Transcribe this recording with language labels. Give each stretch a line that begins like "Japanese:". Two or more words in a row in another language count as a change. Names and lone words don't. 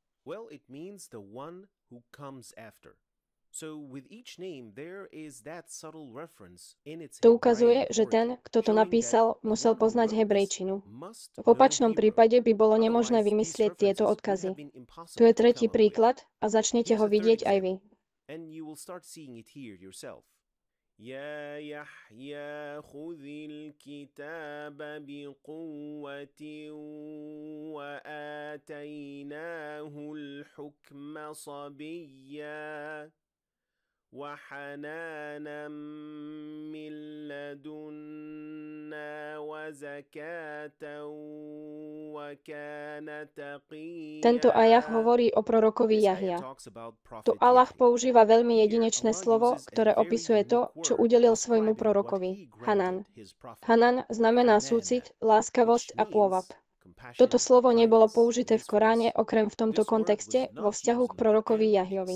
Slovak: To ukazuje, že ten, kto to napísal, musel poznať hebrejčinu. V opačnom prípade by bolo nemožné vymyslieť tieto odkazy. Tu je tretí príklad a začnete ho vidieť aj vy.
Arabic: يا يحيى خذ الكتاب بقوة وآتيناه الحكم صبيا وحنانا من لدنا وزكاة وكان تقيا.
Slovak: Tento ajah hovorí o prorokovi Jahja. Tu Allah používa veľmi jedinečné slovo, ktoré opisuje to, čo udelil svojmu prorokovi, Hanan. Hanan znamená súcit, láskavosť a pôvab. Toto slovo nebolo použité v Koráne okrem v tomto kontexte vo vzťahu k prorokovi Jahjovi.